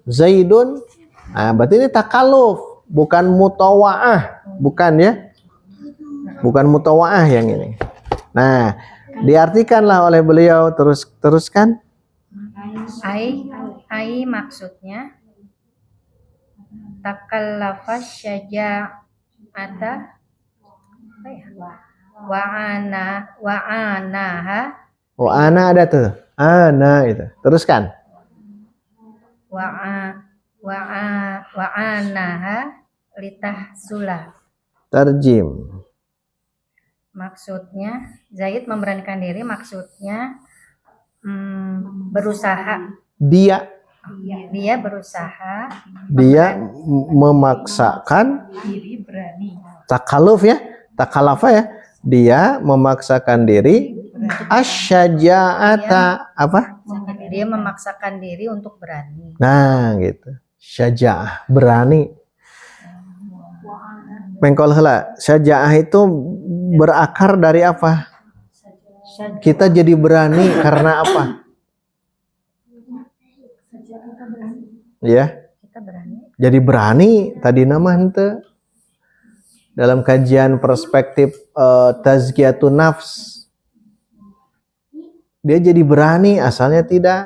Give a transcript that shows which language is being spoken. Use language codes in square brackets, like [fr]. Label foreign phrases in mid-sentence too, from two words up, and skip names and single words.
[id] Nah, berarti ini takalluf, bukan mutawa'ah, bukan ya. Bukan mutawa'ah yang ini. Nah, diartikanlah oleh beliau, teruskan. Ai maksudnya [ar] تكلف شجاعة وعاناها. [id] Oh, ana ada tuh. Ana itu. Teruskan. [ar] وعاناها لتحصل. [id] Terjem. Maksudnya Zaid memberanikan diri, maksudnya berusaha. Dia berusaha. Dia memaksakan Diri berani. takalluf ya. Takalafa ya. Dia memaksakan diri. Asyaja'ata apa? Dia memaksakan diri untuk berani. Nah, gitu. Syaja'ah, berani. [su] Mengkol heula, [id] syaja'ah itu berakar dari apa? Kita jadi berani karena apa? Ya. Kita berani Jadi berani tadi nama henteu. Dalam kajian perspektif [ar] تزكية النفس, [id] dia jadi berani, asalnya tidak.